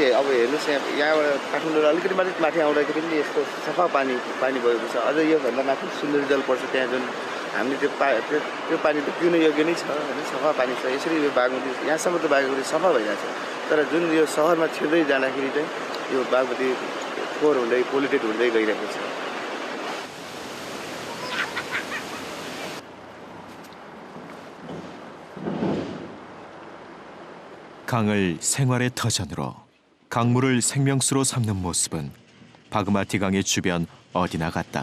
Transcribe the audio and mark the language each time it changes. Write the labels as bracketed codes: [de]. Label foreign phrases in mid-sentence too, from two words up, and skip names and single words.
[ne] अब हेर्नुहोस् यहाँबाट काठमाडौँ अलिकति माथि आउँदाखेरि पनि यस्तो सफा पानी भएको छ अझ योभन्दा माथि सुन्दरी जल पर्छ त्यहाँ जुन हामीले त्यो पानी त पिउन योग्य नै छ होइन सफा पानी छ यसरी यो बागमती यहाँसम्म त बागमती सफा भइरहेछ तर जुन यो सहरमा छिर्दै जाँदाखेरि चाहिँ यो बागमती फोहोर हुँदै पोल्युटेड हुँदै गइरहेको छ। [ko] 강을 생활의 터전으로 강물을 생명수로 삼는 모습은 바그마티 강의 주변 어디나 같다.